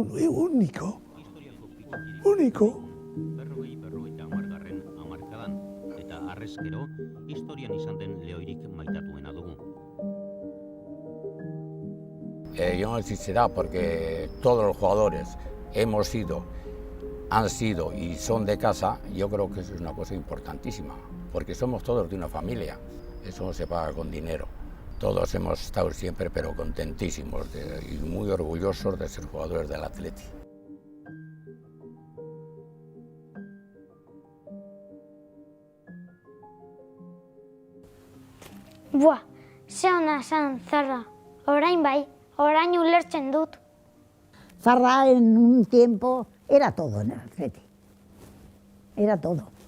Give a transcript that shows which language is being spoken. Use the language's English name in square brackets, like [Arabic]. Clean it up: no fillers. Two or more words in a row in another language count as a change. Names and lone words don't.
[Basque] Berrogeita hamargarren hamarkadan, eta harrezkero, historian izan den lehoirik maitatuena dugu. [Spanish] Yo no sé si será porque todos los jugadores han sido y son de casa. Yo creo que eso es una cosa importantísima, porque somos todos de una familia, eso no se paga con dinero. Todos hemos estado siempre pero contentísimos y muy orgullosos de ser jugadores del Atleti. [Basque] Buah, ze ona esan Zarra, orain bai, orain ulertzen dut. [Spanish] Zarra en un tiempo era todo en el Atleti. Era todo.